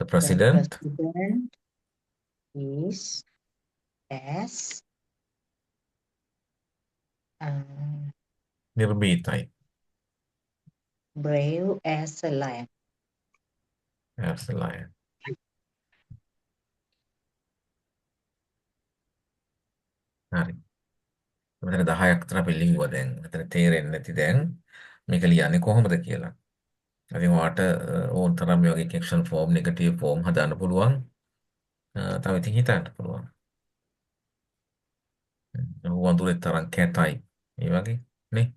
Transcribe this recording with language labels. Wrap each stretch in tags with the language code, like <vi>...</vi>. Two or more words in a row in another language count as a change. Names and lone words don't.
<en>The president president is as</en> <si>නිර්භීතයි.</si> <en>brave as a lion. As a lion.</en> <si>හරි. මෙතන 10ක් විතර අපි ලිව්වා දැන්. මෙතන තේරෙන්නේ නැති දැන් මේක ලියන්නේ කොහොමද කියලා. ඉතින් ඔයාට ඕන තරම් මේ වගේ</si> <en>action form, negative form</en> <si>හදාන්න පුළුවන්. තව ඉතින් හිතන්න පුළුවන්. වඳුරේ තරම් කැතයි. මේ වගේ නේ.</si>